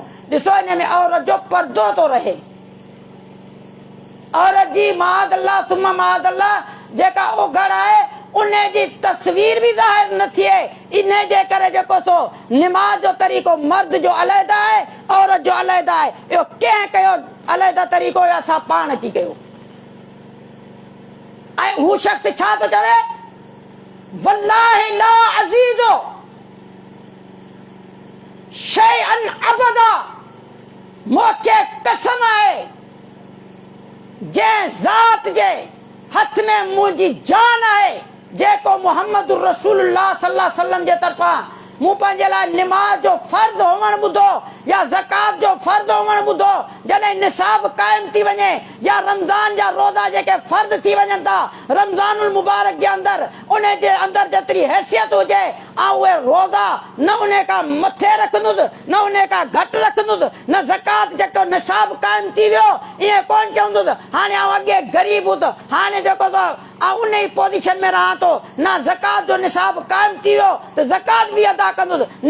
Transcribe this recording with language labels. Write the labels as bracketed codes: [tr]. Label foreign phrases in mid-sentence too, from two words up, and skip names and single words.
[sd] ॾिसो, इन में औरत जो पर्दो तो रहे, औरत जी [ar] معاذ الله ثم معاذ الله [sd] जेका उघड़ आहे उन जी तस्वीर बि ज़ाहिर न थिए। इन जे करे जेको सो निमाज़ जो तरीक़ो मर्द जो अलहदा आहे, औरत जो अलहदा आहे। इहो कंहिं कयो अलहदा तरीक़ो? असां पाण अची कयो। ऐं हू शख़्स छा थो चवे? [ar] والله لا أزيد شيئا أبدا, [sd] मूंखे कसम आहे जंहिं ज़ात जे हथ में मुंहिंजी जान आहे, जेको [ar] محمد رسول الله صلى الله عليه وسلم [sd] जे तरफ़ां मूं पंहिंजे लाइ निमाज़ जो फर्ज़ हुअणु ॿुधो या ज़कात जो फर्ज़ हुअणु ॿुधो, जॾहिं निसाब क़ाइम थी वञे या रमज़ान जा रोज़ा जेके फर्ज़ थी वञनि था [ar] رمضان المبارك [sd] जे अंदरि, उन जे अंदरि जेतिरी हैसियत हुजे ऐं उहे रोज़ा न उन खां मथे रखंदुसि, न उन खां घटि रखंदुसि, न ज़कात जेको निसाब क़ाइम थी वियो ईअं कोन चवंदुसि हाणे आउं अॻे ग़रीब हुअसि, हाणे जेको ऐं उन ई पोज़ीशन में रहां थो, न ज़कात जो निसाब क़ाइम थी वियो त ज़कात बि अदा कंदुसि।